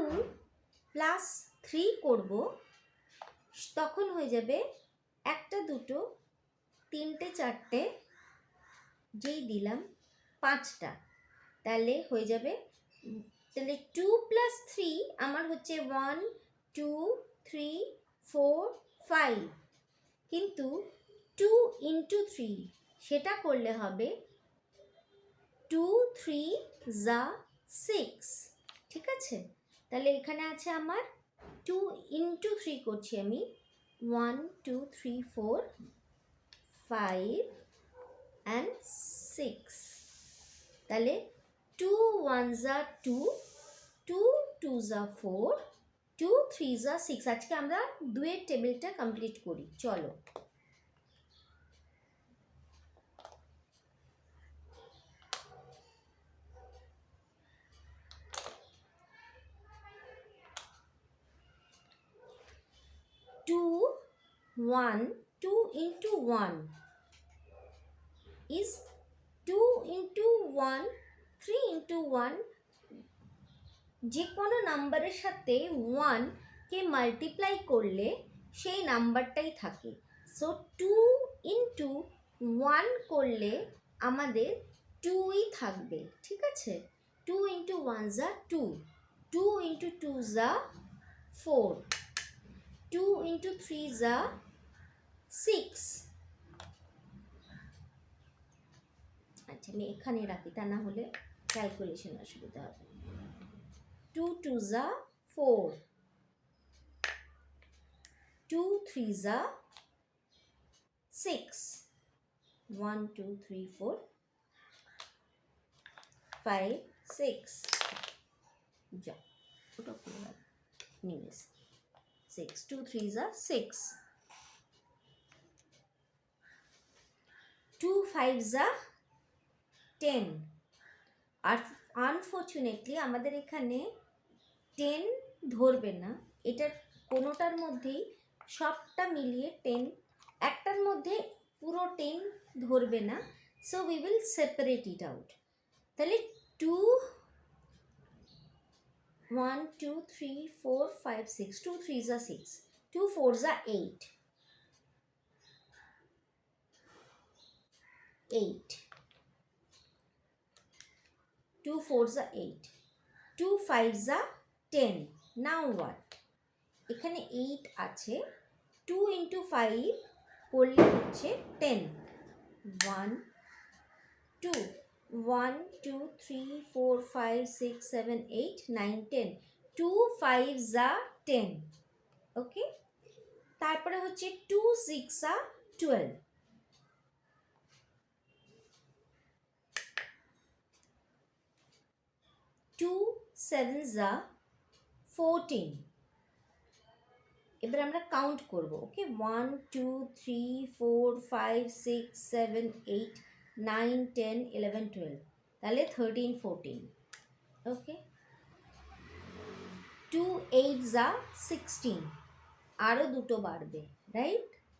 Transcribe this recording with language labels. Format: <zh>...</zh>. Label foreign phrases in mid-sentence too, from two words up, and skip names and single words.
<bn>প্লাস 3 করব, তখন হয়ে যাবে একটা দুটো তিনটে চারটে, যেই দিলাম 5টা, তাহলে হয়ে যাবে, তাহলে 2 প্লাস 3 আমার হচ্ছে 1 2 3 4 5, কিন্তু</bn> <en>2 into 3</en> <bn>সেটা করলে হবে 2 3 যা 6, ঠিক আছে? তাহলে এখানে আছে আমার</bn> <en>2 into 3</en> <bn>করছি আমি, 1 2 3 4 5 and 6, তাহলে</bn> <en>2 1s are 2, 2 2s are 4, 2 3s are 6।</en> <bn>আজকে আমরা দুয়ের টেবিলটা কমপ্লিট করি, চলো।</bn> <en>2 into 1 is 2 into 1, 3 into 1,</en> <bn>যে কোনো নাম্বারের সাথে 1 কে মাল্টিপ্লাই করলে সেই নাম্বারটাই থাকে। সো</bn> <en>2 into 1</en> <bn>করলে আমাদের 2ই থাকবে, ঠিক আছে।</bn> <en>2 into 1s are 2, 2 into 2s are 4, 2 into 3s are 6।</en> <bn>আচ্ছা আমি এখানে রাখি, তা না হলে ক্যালকুলেশন অসুবিধা হবে।</bn> <en>2 2s are 4, 2 3s are 6, 1 2 3 4 5 6,</en> <bn>যা ওটা করে রাখ, নিয়ে 6,</bn> <en>2 3s are 6, 2 5s are 10।</en> <bn>আর আনফর্চুনেটলি আমাদের এখানে 10 ধরবে না, এটার কোনোটার মধ্যেই সবটা মিলিয়ে 10, একটার মধ্যে পুরো 10 ধরবে না।</bn> <en>so we will separate it out. তাহলে 2 1 2 3 4 5 6, 2 3s are 6, 2 4s are 8, 8, 2 4s are 8, 2 5s are 10। now what,</en> <bn>এখানে 8 আছে,</bn> <en>2 into 5</en> <bn>করলে হচ্ছে 10, 1 2 1 2 3 4 5 6 7 8 9 10,</bn> <en>2 5s are 10,</en> <bn>ওকে। তারপরে হচ্ছে</bn> <en>2 6 are 12, 2 7s are 14।</en> <bn>এবার আমরা কাউন্ট করব, ওকে। 1 2 3 4 5 6 7 8 9 10 11 12, তাহলে 13 14, ওকে।</bn> <en>2 8s are 16,</en> <bn>আরও দুটো বাড়বে, রাইট।</bn>